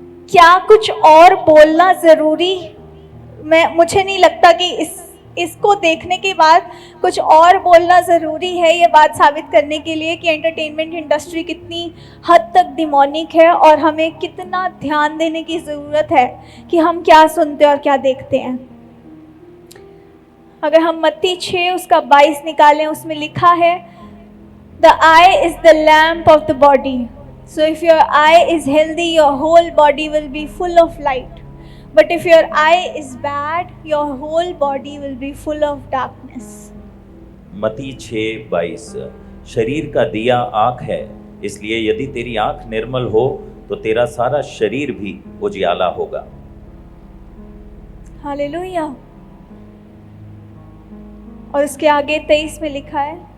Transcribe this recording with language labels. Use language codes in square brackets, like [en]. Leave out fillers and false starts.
[hi] क्या कुछ और बोलना ज़रूरी? मुझे नहीं लगता कि इसको देखने के बाद कुछ और बोलना ज़रूरी है ये बात साबित करने के लिए कि एंटरटेनमेंट इंडस्ट्री कितनी हद तक डिमोनिक है और हमें कितना ध्यान देने की ज़रूरत है कि हम क्या सुनते और क्या देखते हैं। अगर हम मत्ती 6 उसका 22 निकालें, उसमें लिखा है [en] The eye is the lamp of the body. So if your eye is healthy, your whole body will be full of light. But if your eye is bad, your whole body will be full of darkness. [hi] मत्ती 6:22। शरीर का दिया आँख है, इसलिए यदि तेरी आँख निर्मल हो तो तेरा सारा शरीर भी उजियाला होगा। हालेलुया। और उसके आगे 23 में लिखा है,